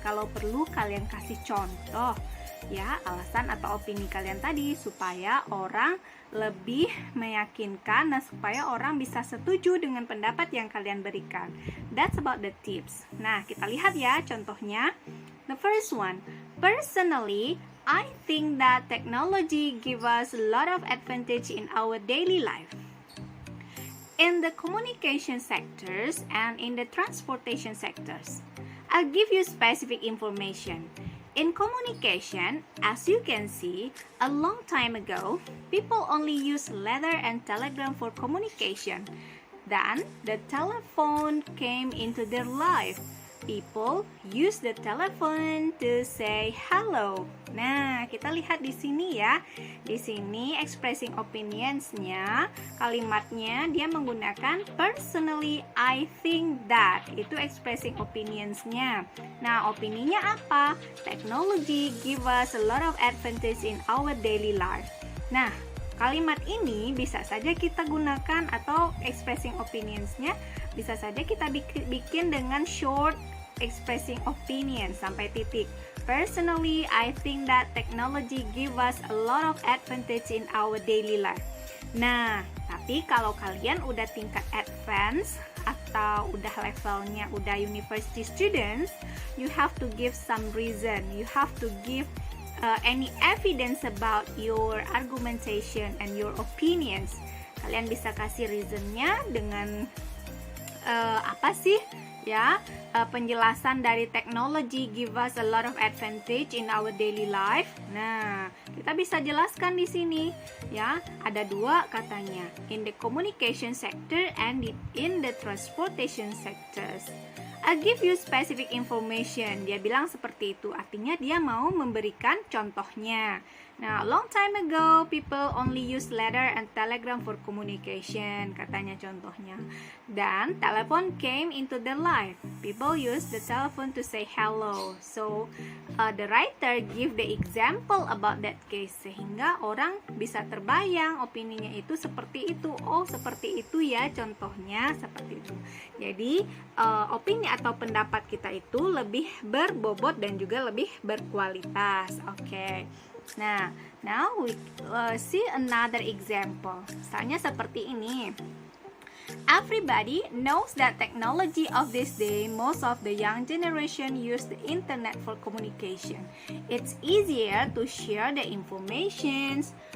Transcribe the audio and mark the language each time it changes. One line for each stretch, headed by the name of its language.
Indonesian: Kalau perlu kalian kasih contoh ya, alasan atau opini kalian tadi supaya orang lebih meyakinkan dan supaya orang bisa setuju dengan pendapat yang kalian berikan.
English: That's about the tips.
Indonesian: Nah, kita lihat ya contohnya.
English: The first one, personally, I think that technology gives us a lot of advantage in our daily life. In the communication sectors and in the transportation sectors. I'll give you specific information. In communication, as you can see, a long time ago, people only used letter and telegram for communication. Then, the telephone came into their life. People use the telephone to say hello.
Indonesian: Nah, kita lihat di sini ya. Di sini expressing opinions-nya, kalimatnya dia menggunakan
English: personally I think that.
Indonesian: Itu expressing opinions-nya. Nah, opininya apa?
English: Technology give us a lot of advantage in our daily life.
Indonesian: Nah, kalimat ini bisa saja kita gunakan atau expressing opinions-nya bisa saja kita bikin dengan short expressing opinion sampai titik.
English: Personally, I think that technology give us a lot of advantage in our daily life.
Indonesian: Nah, tapi kalau kalian udah tingkat advance atau udah levelnya udah university students,
English: you have to give some reason. You have to give any evidence about your argumentation and your opinions.
Indonesian: Kalian bisa kasih reasonnya dengan apa sih ya, penjelasan dari
English: technology give us a lot of advantage in our daily life.
Indonesian: Nah, kita bisa jelaskan di sini ya, ada dua katanya,
English: in the communication sector and in the transportation sectors. I'll give you specific information.
Indonesian: Dia bilang seperti itu, artinya dia mau memberikan contohnya.
English: Now, long time ago, people only use letter and telegram for communication,
Indonesian: katanya contohnya.
English: Dan telephone came into their life. People use the telephone to say hello. So, the writer give the example about that case,
Indonesian: sehingga orang bisa terbayang opininya itu seperti itu. Oh, seperti itu ya contohnya, seperti itu. Jadi, opini atau pendapat kita itu lebih berbobot dan juga lebih berkualitas. Oke.
English: Nah, now we see another example.
Indonesian: Misalnya seperti ini.
English: Everybody knows that technology of this day, most of the young generation use the internet for communication. It's easier to share the informations.